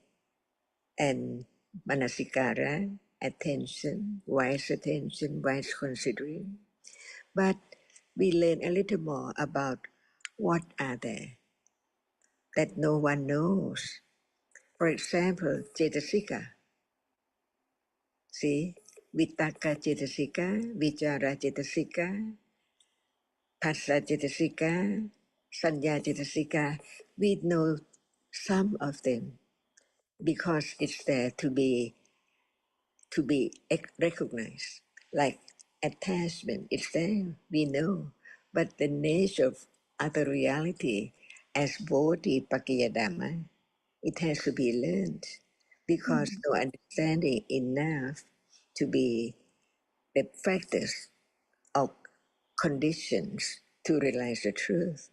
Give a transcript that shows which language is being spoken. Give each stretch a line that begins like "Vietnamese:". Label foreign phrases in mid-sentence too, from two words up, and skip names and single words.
English: And Manasikara, attention, wise considering. But we learn a little more about what are they that no one knows. For example, Cetasika.
Pali: See, Vitaka Cetasika, Vichara Cetasika, Phassa Cetasika, Sanya Cetasika.
English: We know some of them because it's there to be recognized. Like attachment, it's there, we know. But the nature of other reality as
Pali: Bodhi Pakaya Dhamma,
English: it has to be learned because no understanding enough to be the practice of conditions to realize the truth.